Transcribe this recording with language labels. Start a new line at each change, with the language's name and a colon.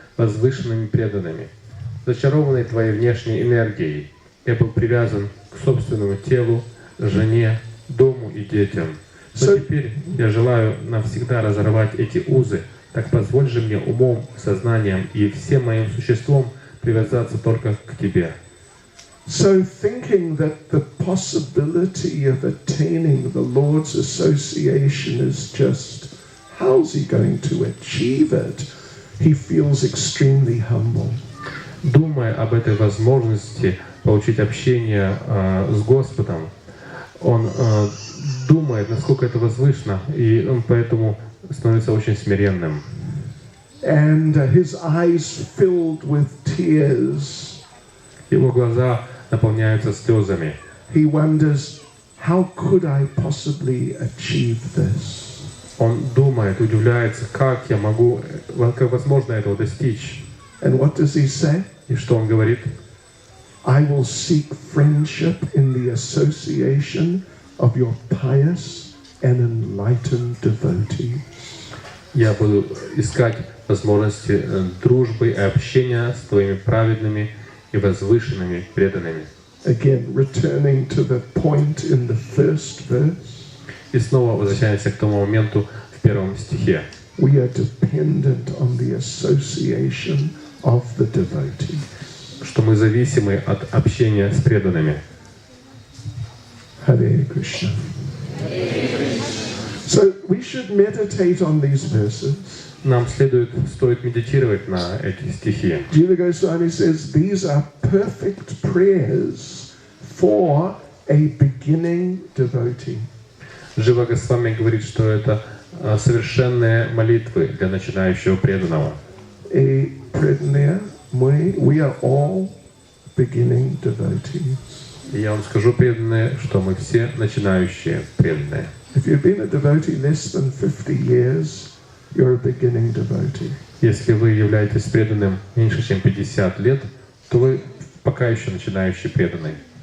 Russian: возвышенными преданными. Зачарованный Твоей внешней энергией, я был привязан к собственному телу, жене, дому и детям. Но теперь я желаю навсегда разорвать эти узы. Так позволь же мне умом, сознанием и всем моим существом привязаться только к Тебе.
English: So thinking that the possibility of attaining the Lord's association is just, how's he going to achieve it? He feels extremely humble.
Russian: Думая об этой возможности получить общение с Господом, он думает, насколько это возвышенно, и он поэтому становится очень смиренным.
English: And his eyes filled with tears.
Russian: Его глаза наполняются слезами.
English: He wonders, how could I possibly achieve this?
Russian: Он думает, удивляется, как я могу, как возможно этого достичь.
English: And what does he say?
Russian: И что он говорит?
English: I will seek friendship in the association of your pious and enlightened devotees.
Russian: Я буду искать возможности дружбы и общения с твоими праведными и возвышенными преданными.
English: Again, returning to the point in the first verse.
Russian: И снова возвращаемся к тому моменту в первом стихе.
English: We are dependent on the association of the devotees.
Russian: Что мы зависимы от общения с преданными.
Sanskrit: Hare Krishna.
English: So we should meditate on these verses.
Russian: Нам стоит медитировать на эти стихи.
English: Jiva Goswami says these are perfect prayers for a beginning devotee.
Russian: Джива Госвами говорит, что это совершенные молитвы для начинающего преданного.
English: A predaner, we are all beginning devotees.
Russian: И я вам скажу, преданные, что мы все начинающие преданные.
English: If you've been a devotee less than 50 years, you're a beginning devotee.
Russian: Если вы являетесь преданным меньше, чем 50 лет, то вы пока еще начинающий преданный.